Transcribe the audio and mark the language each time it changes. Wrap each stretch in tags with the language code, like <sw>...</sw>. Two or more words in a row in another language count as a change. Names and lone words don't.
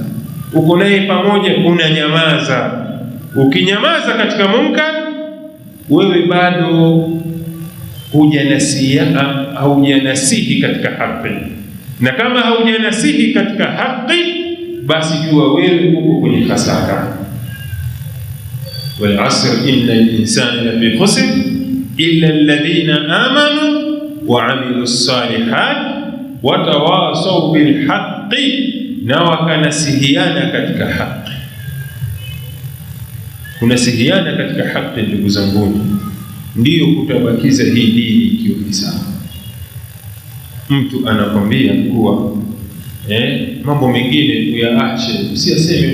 <sw>Uko naye pamoja, unanyamaza. Ukinyamaza katika munkar, wewe bado hujanasihi katika haki. Na kama haujanasihi katika haki, basi jua wewe uko kwenye hasara.</sw> <ar>والعصر إن الإنسان لفي خسر إلا الذين آمنوا وعملوا الصالحات وتواصوا بالحق,</ar> <sw>na wakanasihiana katika haki. Kunasihiana katika haki, ndugu zangu, ndiyo kutabakiza hii dini ikiwa ni sawa. Mtu anakwambia kuwa mambo mengine uyaache, usiyaseme.</sw>